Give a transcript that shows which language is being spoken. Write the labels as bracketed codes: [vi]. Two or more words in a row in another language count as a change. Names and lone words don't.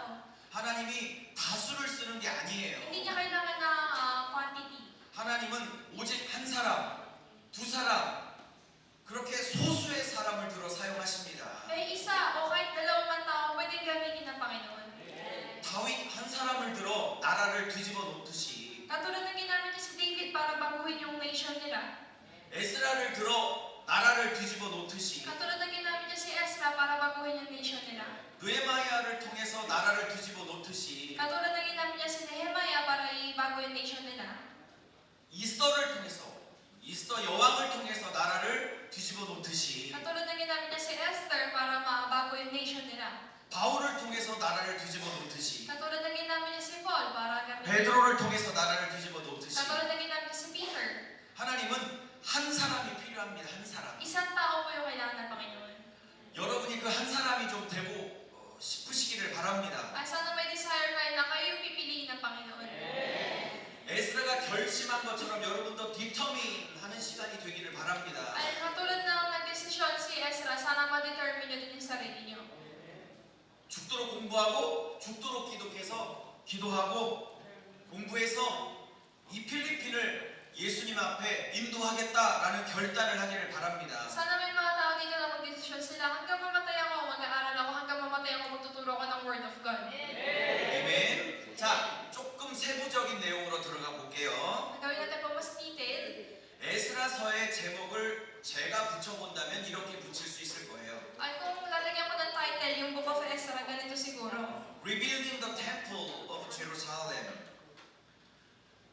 [ko] 하나님이 다수를 쓰는 게 아니에요. [tl] Hindi niya kailangan ng quantity. [ko] 하나님은 오직 한 사람, 두 사람, 그렇게 소수의 사람을 들어 사용하십니다. [tl] May isa o kahit dalawang tao pwedeng gamitin ng Panginoon. [ko] 다윗 한 사람을 들어 나라를 뒤집어 놓듯이 [tl] Katulad ng ginamit niya si David para baguhin yung nation nila. [ko] 에스라를 들어 나라를 뒤집어 놓듯이 [tl] Katulad ng ginamit niya si Ezra para baguhin yung nation nila. [ko] 느헤마야를 통해서 나라를 뒤집어 놓듯이 [tl] Katulad ng ginamit niya si Nehemiah para ibago yung nation nila. [ko] 이스더를 통해서 이스더 여왕을 통해서 나라를 뒤집어 놓듯이 [tl] Katulad ng ginamit niya si Esther para mabago yung nation nila. [ko] 바울을 통해서 나라를 뒤집어 놓듯이 [tl] Katulad ng ginamit niya si Paul para gamitin. [ko] 베드로를 통해서 나라를 뒤집어 놓듯이 [tl] Katulad ng ginamit niya si Peter. [ko] 하나님은 한 사람이 필요합니다. 한 사람. [tl] Isang tao po yung kailangan ng Panginoon. [ko] 여러분이 그 한 사람이 좀 되고 싶으시기를 바랍니다. [tl] Sana may desire kayo na kayo yung pipiliin ng Panginoon. [ko] 에스라가 결심한 것처럼 여러분도 디터민 하는 시간이 되기를 바랍니다. [tl] Ay, katulad ng nag-desisyon si Ezra, sana ma-determine nyo din yung sarili nyo. [ko] 죽도록 공부하고 죽도록 기도하고 공부해서 이 필리핀을 예수님 앞에 인도하겠다라는 결단을 하기를 바랍니다. [tl] Sana may mga tao dito na mag-desisyon sila, hanggang mamatay ako, mag-aaral ako, hanggang mamatay ako, magtuturo ako ng [en] Word of God. [ko] 아멘. 자, 조금 세부적인 내용으로 들어가 볼게요. [tl] Gawin natin po mas detailed. [ko] 에스라서의 제목을 제가 붙여본다면 이렇게 붙일 수 있을 거예요. [tl] Ay, kung lalagyan ko ng title, yung Book of Ezra, ganito siguro. [en] Rebuilding the Temple of Jerusalem.